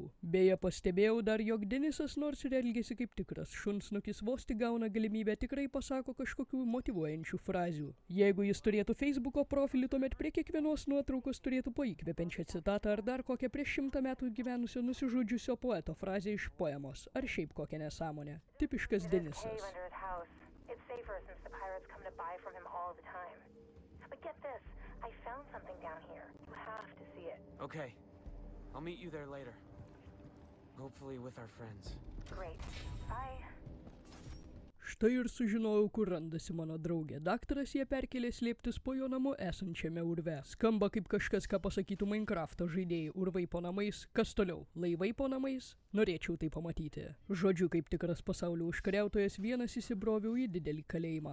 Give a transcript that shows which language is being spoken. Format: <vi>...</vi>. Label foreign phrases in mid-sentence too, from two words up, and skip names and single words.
<lt>Beje, pastebėjau dar, jog Denisas nors ir elgėsi kaip tikras šunsnukis, vos tik gauna galimybę tikrai pasako kažkokių motyvuojančių frazių. Jeigu jis turėtų Facebooko profilį, tuomet prie kiekvienos nuotraukos turėtų po įkvepiančią citatą ar dar kokią prieš 100 metų gyvenusio nusižudžiusio poeto frazę iš poemos, ar šiaip kokią nesąmonę. Tipiškas Denisas.</lt> <en>It's safer since the pirates come to buy from him all the time. But get this, I found something down here. You have to see it. Okay. I'll meet you there later. Hopefully with our friends. Great. Bye.</en> <lt>Štai ir sužinojau, kur randasi mano draugė. Daktaras ją perkelė slėptis po jo namu esančiame urve. Skamba kaip kažkas, ką pasakytų Minecrafto žaidėjai. Urvai po namais, kas toliau? Laivai po namais? Norėčiau tai pamatyti. Žodžiu, kaip tikras pasaulio užkariautojas vienas įsibroviau į didelį kalėjimą.</lt>